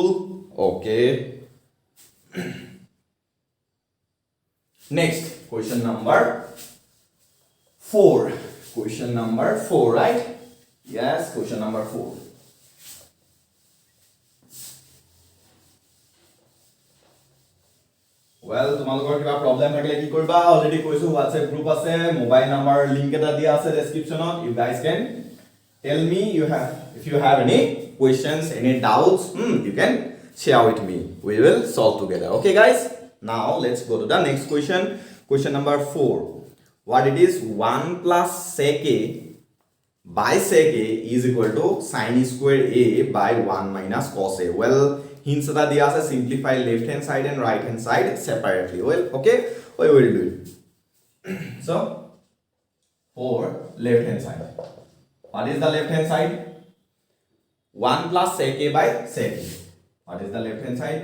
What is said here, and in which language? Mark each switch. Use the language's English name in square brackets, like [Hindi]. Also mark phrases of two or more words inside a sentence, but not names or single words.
[English] Okay. Next, question number 4. Question number 4, right? Yes, question number 4. Well, [Assamese] তোমালোকৰ কিবা প্ৰবলেম থাকিলে কি কৰিবা? অলৰেডি কৈছো WhatsApp গ্ৰুপ আছে, [English] mobile number link [Assamese] এটা দিয়া আছে ডেসক্ৰিপচনত. [English] You guys can tell me if you have any questions, any doubts, you can share with me. We will solve together. Okay, guys? Now let's go to the next question. Question number 4. What it is? 1 plus sec a by sec a is equal to sin square a by 1 minus cos a. Well, hints [Assamese] এটা দিয়া আছে, [English] simplify left hand side and right hand side separately. Well, okay, we will do it. So for left hand side, what is the left hand side? 1 plus sec a by sec a. What is the left hand side?